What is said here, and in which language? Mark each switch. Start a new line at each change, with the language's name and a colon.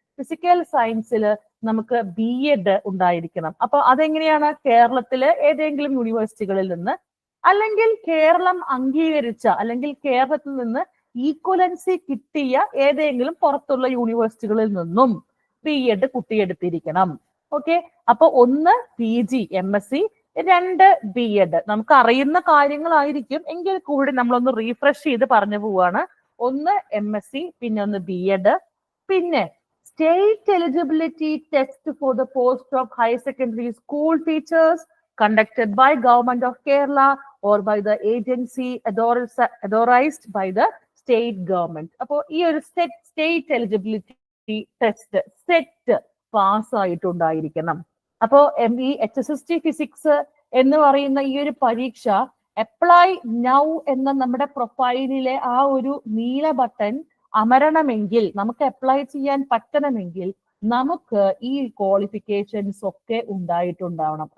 Malayalam: Physical സയൻസിൽ നമുക്ക് BEd ഉണ്ടായിരിക്കണം. അപ്പൊ അതെങ്ങനെയാണ്? കേരളത്തിലെ ഏതെങ്കിലും യൂണിവേഴ്സിറ്റികളിൽ നിന്ന്, അല്ലെങ്കിൽ കേരളം അംഗീകരിച്ച അല്ലെങ്കിൽ കേരളത്തിൽ നിന്ന് ഈക്വലൻസി കിട്ടിയ ഏതെങ്കിലും പുറത്തുള്ള യൂണിവേഴ്സിറ്റികളിൽ നിന്നും BEd കുട്ടിയെടുത്തിരിക്കണം. ഓക്കെ, അപ്പൊ 1 PG MSc, 2 BEd. നമുക്ക് അറിയുന്ന കാര്യങ്ങളായിരിക്കും, എങ്കിൽ കൂടി നമ്മളൊന്ന് റീഫ്രഷ് ചെയ്ത് പറഞ്ഞു പോവാണ്.
English: 1 MSc, പിന്നെ 1 BEd, പിന്നെ state eligibility test for the post of higher secondary school teachers conducted by Government of Kerala or by the agency authorized by the state government.
Malayalam: അപ്പോൾ ഈ ഒരു state eligibility test set pass ആയിട്ടുണ്ടായിരിക്കണം. അപ്പോൾ ഈ HSST physics എന്ന് പറയുന്ന ഈ ഒരു പരീക്ഷ അപ്ലൈ നൗ എന്ന നമ്മുടെ പ്രൊഫൈലിലെ ആ ഒരു നീല ബട്ടൺ അമരണമെങ്കിൽ, നമുക്ക് അപ്ലൈ ചെയ്യാൻ പറ്റണമെങ്കിൽ നമുക്ക് ഈ ക്വാളിഫിക്കേഷൻസ് ഒക്കെ ഉണ്ടായിട്ടുണ്ടാവണം.